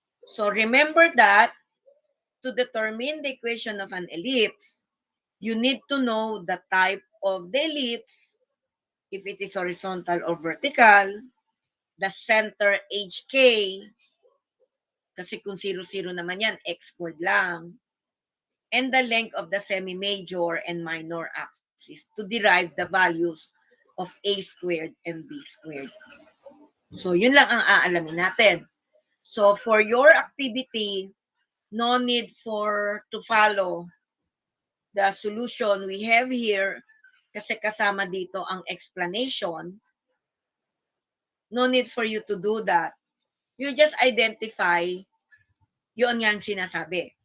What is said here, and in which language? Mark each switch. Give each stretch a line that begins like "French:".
English: So remember that to determine the equation of an ellipse, you need to know the type of the ellipse, if it is horizontal or vertical, the center HK,
Filipino: kasi kung 0, 0 naman yan, x squared lang,
English: and the length of the semi-major and minor axis y-axis to derive the values of a squared and b squared.
Filipino: So, yun lang ang aalamin natin.
English: So, for your activity, no need to follow the solution we have here
Filipino: kasi kasama dito ang explanation.
English: No need for you to do that. You just identify
Filipino: yun nga ang sinasabi.